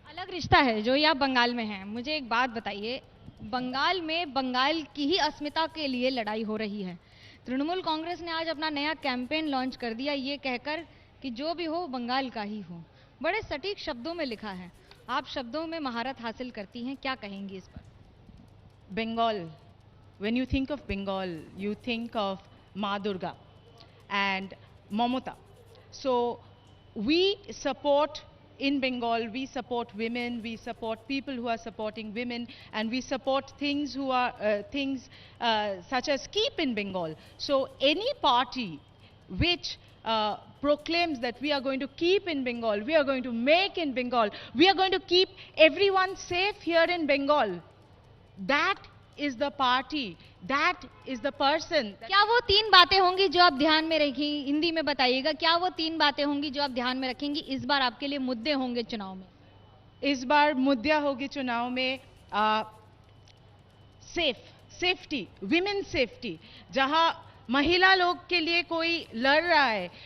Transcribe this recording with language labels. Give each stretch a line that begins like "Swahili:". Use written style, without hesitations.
Hindi: अलग रिश्ता है जो आप बंगाल में हैं। मुझे एक बात बताइए, बंगाल में बंगाल की ही अस्मिता के लिए लड़ाई हो रही है। तृणमूल कांग्रेस ने आज अपना नया कैंपेन लॉन्च कर दिया, ये कहकर कि जो भी हो बंगाल का ही हो। बड़े सटीक शब्दों में लिखा है। आप शब्दों में महारत हासिल करती हैं, क्या कहेंगी इस पर?
English: Bengal, when you think of Bengal, you think of Ma Durga and Mamata. So we support, in Bengal, we support women, we support people who are supporting women, and we support things such as KEEP in Bengal. So any party which proclaims that we are going to keep in Bengal, we are going to make in Bengal, we are going to keep everyone safe here in Bengal. That is the party, that is the person.
Hindi: क्या वो 3 बातें होंगी जो आप ध्यान में रखेंगी? हिंदी में बताइएगा, क्या वो 3 बातें होंगी जो आप ध्यान में रखेंगी इस बार आपके लिए मुद्दे होंगे चुनाव में? इस बार मुद्दा होगी चुनाव में सेफ्टी, विमेन सेफ्टी, जहां महिला लोग के लिए कोई लड़ रहा है.